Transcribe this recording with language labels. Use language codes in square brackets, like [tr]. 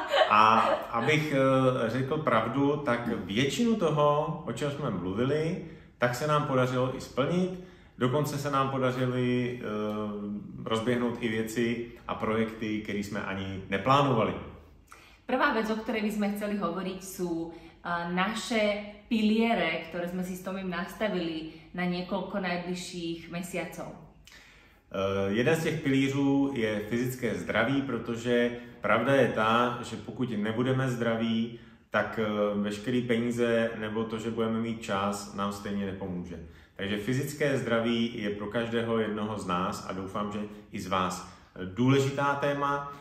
[cs] A abych řekl pravdu, tak většinu toho, o čem jsme mluvili, tak se nám podařilo i splnit. Dokonce se nám podařily rozběhnout i věci a projekty, které jsme ani neplánovali. [sk] Prvá vec, o ktorej by sme chceli hovoriť, sú naše piliere, ktoré sme si s Tomím nastavili na niekoľko najbližších mesiacov. [cs] Jeden z těch pilířů je fyzické zdraví, protože pravda je ta, že pokud nebudeme zdraví, tak veškeré peníze nebo to, že budeme mít čas, nám stejně nepomůže. Takže fyzické zdraví je pro každého jednoho z nás a doufám, že i z vás důležitá téma.